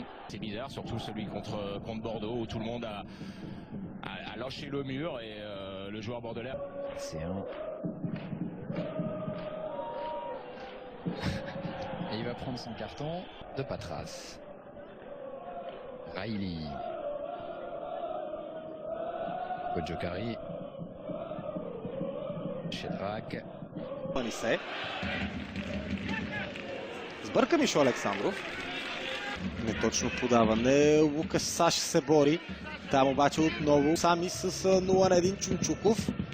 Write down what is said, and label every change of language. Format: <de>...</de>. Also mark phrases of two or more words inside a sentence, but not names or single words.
<fr>C'est bizarre, surtout celui contre Bordeaux, où tout le monde a lâché le mur et le joueur bordelais. C'est un... Et il va prendre son carton de Patras. Riley. Ojokari.</fr> <bg>Шедрак. Анисе. Сбърка Мишо Александров. Неточно подаване. Лукаш Саш се бори. Там обаче отново сами с 0 на 1 Чунчуков.</bg>